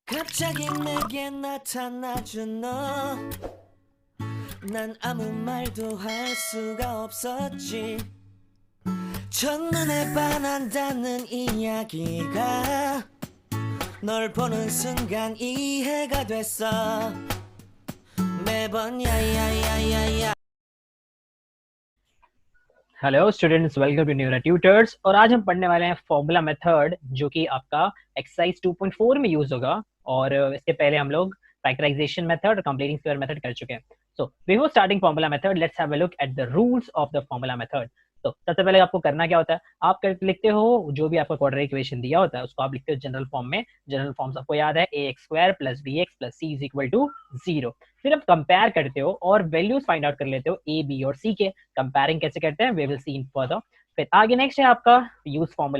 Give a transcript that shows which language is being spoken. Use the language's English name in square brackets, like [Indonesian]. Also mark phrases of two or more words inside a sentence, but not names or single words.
[Korean] 갑자기 내게 나타나준 너, 난 아무 말도 할 수가 없었지. 첫눈에 반한다는 이야기가 널 보는 순간 이해가 됐어. 매번 야야야야야. [English] Hello students, welcome to Neura Tutors. [Hindi] और आज हम पढ़ने वाले हैं [English] formula method, [Hindi] जो कि आपका एक्सरसाइज 2.4 में यूज होगा। और इसके पहले हम लोग [English] factorization method [Hindi] और [English] completing square method [Hindi] कर चुके हैं। [English] So before starting formula method, Let's have a look at the rules of the formula method. [Hindi] तो सबसे पहले आपको करना क्या होता है, आप लिखते हो जो भी आपका [English] quadratic equation [Hindi] दिया होता है उसको आप लिखते हो [English] general form [Hindi] में। [English] general form [Hindi] आपको याद है, [English] a x square plus b x plus c is equal to 0. [Hindi] फिर आप कंपेयर करते हो और वैल्यूज [English] find out [Hindi] कर लेते हो ए बी और सी के। कंपेयरिंग कैसे करते हैं [English] we will see in further. [Hindi] फिर आगे नेक्स्ट है आपका [English] use formula.